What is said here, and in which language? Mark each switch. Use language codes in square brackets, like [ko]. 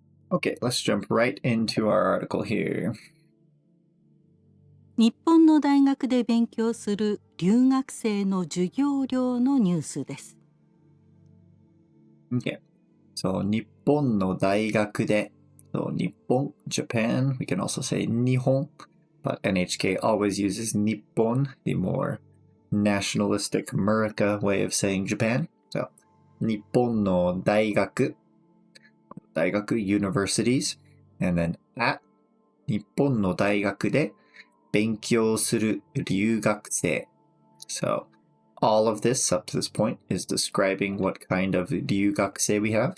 [en] Okay, let's jump right into our article here. [ja] 日本の大学で勉強する留学生の授業料のニュースです。 [en] Okay, so [ja] 日本の大学で [en] So 日本 Japan, we can also say 日本 but NHK always uses 日本 the more nationalistic America way of saying Japan. So 日本の大学 universities and then at [ja] 日本の大学で勉強する留学生 [en] So all of this up to this point is describing what kind of 留学生 we have.